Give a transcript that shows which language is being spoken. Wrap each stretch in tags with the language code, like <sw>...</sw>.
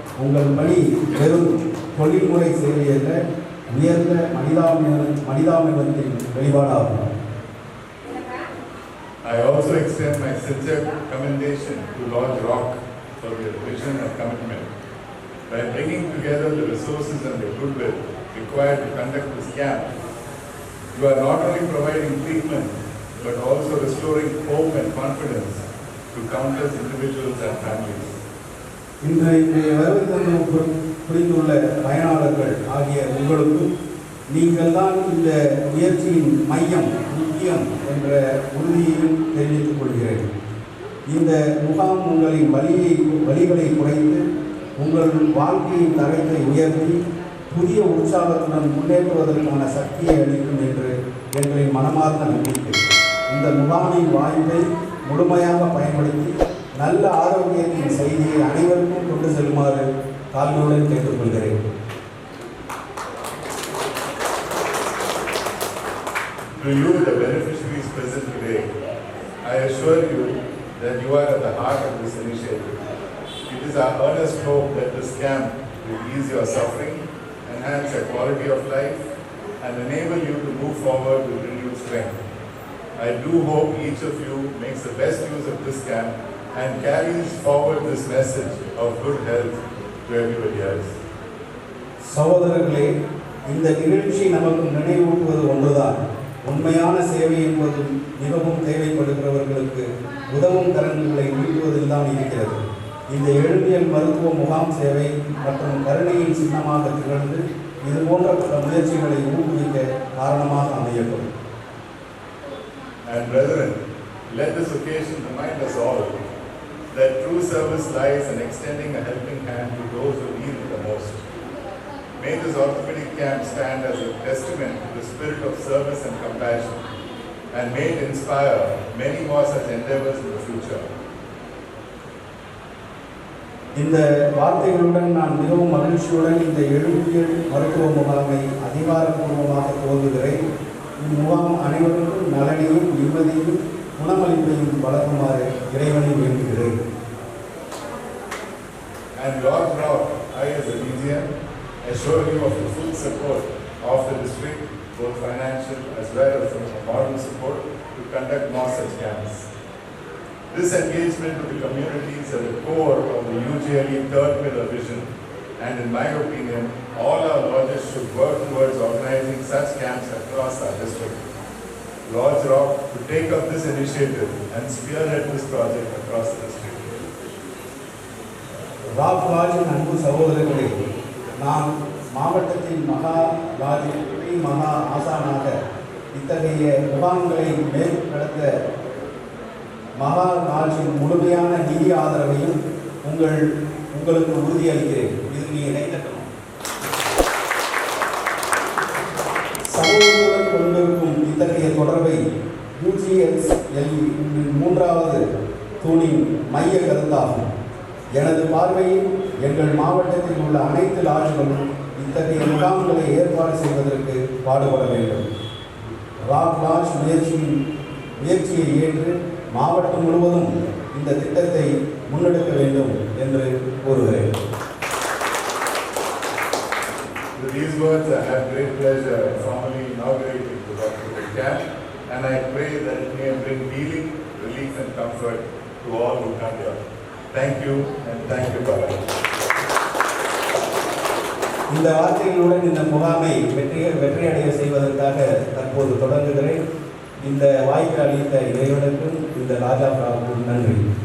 <ta>உங்கள் பணி வெறும் தொழில்முறை சேவையல்ல, உயர்ந்த மனிதாபிமானத்தின் வெளிப்பாடாகும்.</ta> <en>I also extend my sincere commendation to Lodge Rock for their vision and commitment. By bringing together the resources and the goodwill required to conduct this camp, you are not only providing treatment, but also restoring hope and confidence to countless individuals and families.</en> <ta>இன்று இன்றைய வருகை தந்து புரிந்துள்ள பயனாளர்கள் ஆகிய உங்களுக்கும் நீங்கள் தான் இந்த முயற்சியின் மையம் முக்கியம் என்ற உறுதியையும் தெரிவித்துக் கொள்கிறேன். இந்த முகாம் உங்களின் வலிகளை குறைத்து உங்கள் வாழ்க்கையின் தரத்தை உயர்த்தி புதிய உற்சாகத்துடன் முன்னேற்றுவதற்கான சக்தியை அளிக்கும் என்று எங்களின் மனமார்ந்த நம்பிக்கை. இந்த முகாமின் வாய்ப்பை முழுமையாக பயன்படுத்தி நல்ல ஆரோக்கியத்தின் செய்தியை அனைவருக்கும் கொண்டு செல்லுமாறு தாழ்மையுடன் கேட்டுக்கொள்கிறேன்.</ta> <en>To you, the beneficiaries present today, I assure you that you are at the heart of this initiative. It is our earnest hope that this camp will ease your suffering, enhance your quality of life, and enable you to move forward with renewed strength. I do hope each of you makes the best use of this camp and carries forward this message of good health to everybody else.</en> <ta>சகோதரர்களே, இந்த நிகழ்ச்சி நமக்கு நினைவூட்டுவது ஒன்றுதான். உண்மையான சேவை என்பது மிகவும் தேவைப்படுகிறவர்களுக்கு உதவும் கரங்களை நீட்டுவதில் தான் இருக்கிறது. இந்த எழுதியல் மருத்துவ முகாம் சேவை மற்றும் கருணையின் சின்னமாக திகழ்ந்து இது போன்ற பல முயற்சிகளை ஊக்குவிக்க காரணமாக அமையட்டும்.</ta> <en>And brethren, let this occasion remind us all that true service lies in extending a helping hand to those who need it the most. May this orthopedic camp stand as a testament to the spirit of service and compassion, and may it inspire many more such endeavors in the future.</en> <ta>இந்த வார்த்தைகளுடன் நான் மிகவும் மகிழ்ச்சியுடன் இந்த எழுதியல் மருத்துவ முகாமை அதிகாரப்பூர்வமாக துவங்குகிறேன். இம்முகாம் அனைவருக்கும் நலனையும் நிம்மதியும் குணமளிப்பையும் வழங்குமாறு இறைவனை வேண்டுகிறேன்.</ta> <en>And Lord Rao, I as a Legion assure you of the full support of the district, both financial as well as moral support, to conduct more such camps. This engagement with the community is at the core of the UGLE third pillar vision, and in my opinion, all our lodges should work towards organizing such camps across our district. Lodge Rock to take up this initiative and spearhead this project across the district.</en> <ta>Rock லாட்ஜின் அன்பு சகோதரர்களே, நான் மாவட்டத்தின் மகா ஆசானாக இத்தகைய முகாம்களை மேற்கொள்ள மகா லாட்ஜின் முழுமையான நிதி ஆதரவையும் உங்களுக்கு உறுதியளிக்கிறேன். இது நீங்கள் நினைக்கணும். சமூகத்துடன் கொண்டிருக்கும் இத்தகைய தொடர்பை UGLE மூன்றாவது தூணின் மைய கருத்தாகும். எனது பார்வையில் எங்கள் மாவட்டத்தில் உள்ள அனைத்து லாட்ஜ்களும் இத்தகைய முகாம்களை ஏற்பாடு செய்வதற்கு பாடுபட வேண்டும். ராக் லாட்ஜ் முயற்சியை ஏற்று மாவட்டம் முழுவதும் இந்த திட்டத்தை முன்னெடுக்க வேண்டும் என்று கூறுகிறேன்.</ta> <en>With these words, I have great pleasure in formally inaugurating the orthopedic camp, and I pray that it may bring healing, relief, and comfort to all who come here. Thank you, and thank you, Baba.</en> <ta>இந்த வார்த்தைகளுடன் இந்த முகாமை வெற்றியடைய செய்வதற்காக தற்போது தொடங்குகிறேன். இந்த வாய்ப்பு அளித்த இறைவனுக்கும் இந்த ராஜா பிராவுக்கும் நன்றி.</ta>